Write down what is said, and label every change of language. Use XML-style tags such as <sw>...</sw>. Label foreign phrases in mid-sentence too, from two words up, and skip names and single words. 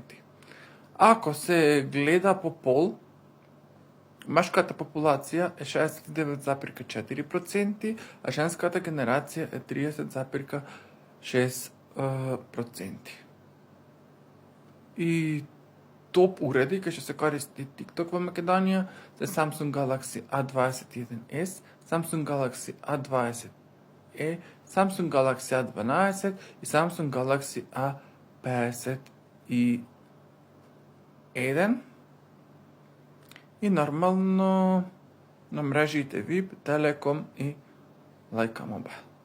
<mk>Ако се гледа по пол, машката популација е 69,4%, а женската генерација е 30,6%. И топ уреди кај што се користи TikTok во Македонија се Samsung Galaxy A21s, Samsung Galaxy A20e, Samsung Galaxy A12 и Samsung Galaxy A51. И нормално на мрежите VIP, Telecom и Лајка Mobile.</mk>